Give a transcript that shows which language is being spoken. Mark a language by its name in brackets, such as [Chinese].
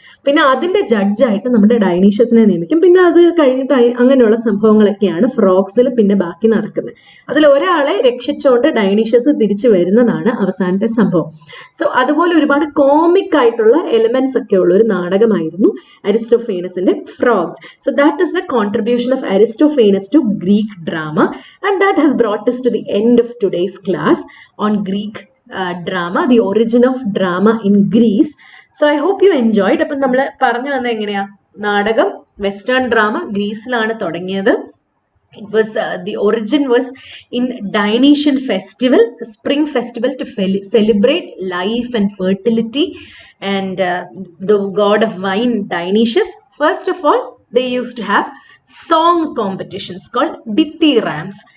[Malayalam] പിന്നെ അതിന്റെ ജഡ്ജായിട്ട് നമ്മുടെ ഡൈനീഷ്യസിനെ നിയമിക്കും. പിന്നെ അത് കഴിഞ്ഞിട്ട് അങ്ങനെയുള്ള സംഭവങ്ങളൊക്കെയാണ് ഫ്രോഗ്സിൽ പിന്നെ ബാക്കി നടക്കുന്നത്. അതിൽ ഒരാളെ രക്ഷിച്ചുകൊണ്ട് ഡൈനീഷ്യസ് തിരിച്ചു വരുന്നതാണ് അവസാനത്തെ സംഭവം. സോ അതുപോലെ ഒരുപാട് കോമിക് ആയിട്ടുള്ള എലിമെന്റ്സ് ഒക്കെ ഉള്ള ഒരു നാടകമായിരുന്നു അരിസ്റ്റോഫേനസിന്റെ frogs. [English] So that is the contribution of Aristophanes to Greek drama and that has brought us to the end of today's class on Greek drama, the origin of drama in Greece. So I hope you enjoyed. [Malayalam] അപ്പം നമ്മൾ പറഞ്ഞു വന്ന എങ്ങനെയാ, നാടകം western drama ഗ്രീസിലാണ് തുടങ്ങിയത്. [English] It was the origin was in Dionysian festival, a spring festival to celebrate life and fertility, and the god of wine Dionysus. First of all, they used to have song competitions called Dithyrambs.